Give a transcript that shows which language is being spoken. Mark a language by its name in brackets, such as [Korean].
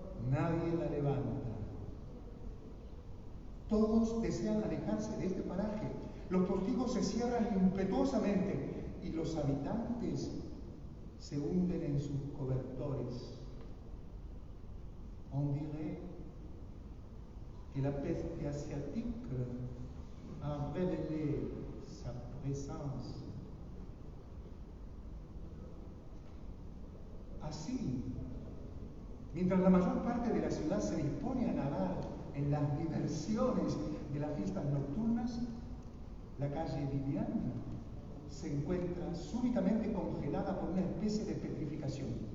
[Spanish] Nadie la levanta. Todos desean alejarse de este paraje. Los postigos se cierran impetuosamente y los habitantes se hunden en sus cobertores. [French] On dirait que la peste asiatique a révélé sa présence. [Spanish] Así, mientras la mayor parte de la ciudad se dispone a nadar en las diversiones de las fiestas nocturnas, la calle Vivian se encuentra súbitamente congelada por una especie de petrificación.